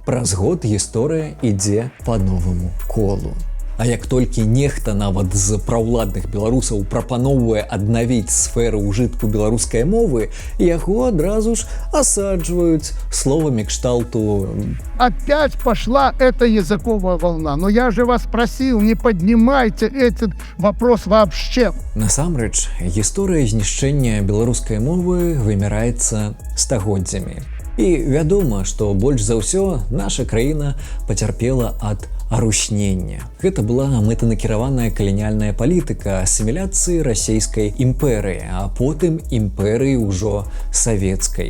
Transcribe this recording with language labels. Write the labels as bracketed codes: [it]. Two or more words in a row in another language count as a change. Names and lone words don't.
[be] Праз год гісторыя ідзе па новаму колу. А як толькі нехта нават з праўладных беларусаў прапаноўвае аднавіць сферы ўжытку беларускай мовы, яго адразу ж асаджваюць словамі кшталту [ru] Опять пошла эта языковая волна. Но я же вас просил, не поднимайте этот вопрос вообще. [be] Насамрэч, гісторыя знішчэння беларускай мовы вымяраецца стагоддзямі. І вядома, што больш за ўсё наша краіна пацярпела ад арушнення. Гэта была мэтанакіраваная каланіяльная палітыка асіміляцыі расійскай імперыі, а потым імперыі ўжо савецкай.